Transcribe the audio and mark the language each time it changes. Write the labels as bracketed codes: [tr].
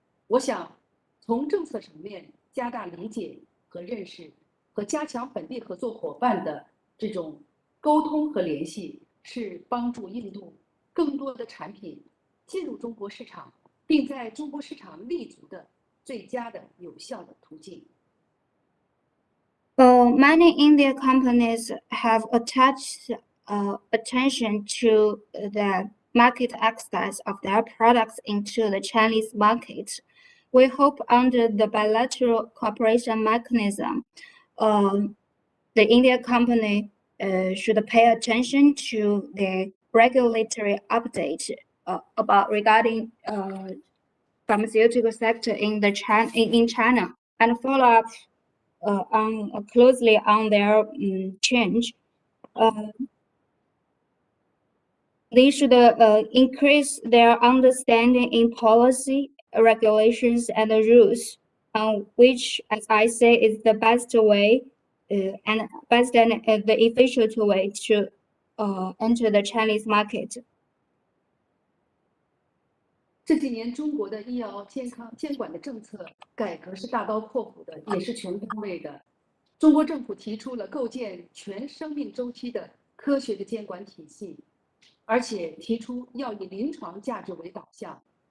[zh] 我想从政策层面加大理解和认识，和加强本地合作伙伴的这种沟通和联系，是帮助印度更多的产品进入中国市场，并在中国市场立足的最佳的有效的途径。 [en] Many Indian companies have attached attention to the market access of their products into the Chinese market. We hope under the bilateral cooperation mechanism, the Indian company should pay attention to the regulatory update about regarding pharmaceutical sector in China and follow up closely on their change. They should increase their understanding in policy, regulations, and rules, which, as I say, is the best way and the efficient way to enter the Chinese market. [zh] 这几年中国的医药健康监管的政策改革是大刀阔斧的，也是全方位的。中国政府提出了构建全生命周期的科学的监管体系，而且提出要以临床价值为导向。